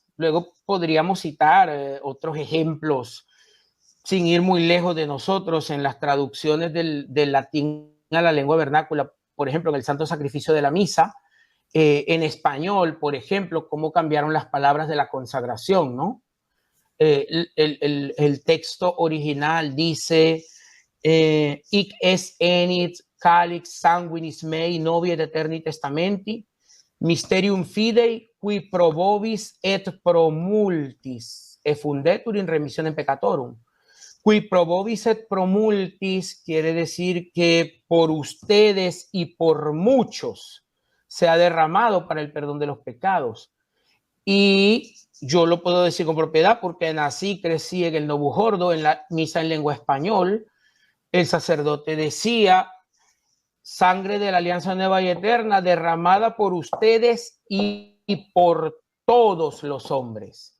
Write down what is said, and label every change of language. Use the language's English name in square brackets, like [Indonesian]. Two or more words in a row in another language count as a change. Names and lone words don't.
[Spanish] Luego podríamos citar otros ejemplos sin ir muy lejos de nosotros en las traducciones del latín a la lengua vernácula, por ejemplo, en el Santo Sacrificio de la Misa, en español, por ejemplo, cómo cambiaron las palabras de la consagración, ¿no? El texto original dice [Latin] hic es enit calix sanguinis mei novie et eterni testamenti mysterium fidei qui pro vobis et pro multis effundetur in remissionem peccatorum. Qui pro vobis et pro multis [Spanish] quiere decir que por ustedes y por muchos se ha derramado para el perdón de los pecados. Y yo lo puedo decir con propiedad porque nací, crecí en el Novo Jordo, en la misa en lengua español. El sacerdote decía, sangre de la alianza nueva y eterna derramada por ustedes y por todos los hombres.